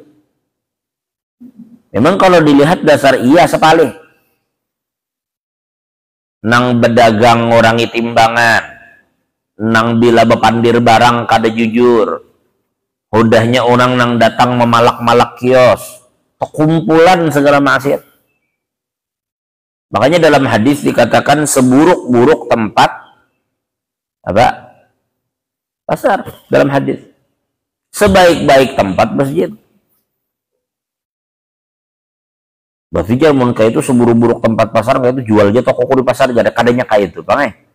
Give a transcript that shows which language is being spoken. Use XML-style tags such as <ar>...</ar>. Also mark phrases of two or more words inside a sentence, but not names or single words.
<bjn>Memang kalau dilihat dasar iya sepalih. Nang bedagang ngorangi timbangan. Nang bila bepandir barang kada jujur. Udahnya orang nang datang memalak-malak kios.</bjn> <id>Kumpulan segala maksiat. Makanya dalam hadis dikatakan seburuk-buruk tempat apa? Pasar dalam hadis. Sebaik-baik tempat masjid. Berarti jamun kayak itu seburuk-buruk tempat pasar kayak itu jual aja toko di pasar jadi kadanya kayak itu, Bang.</id>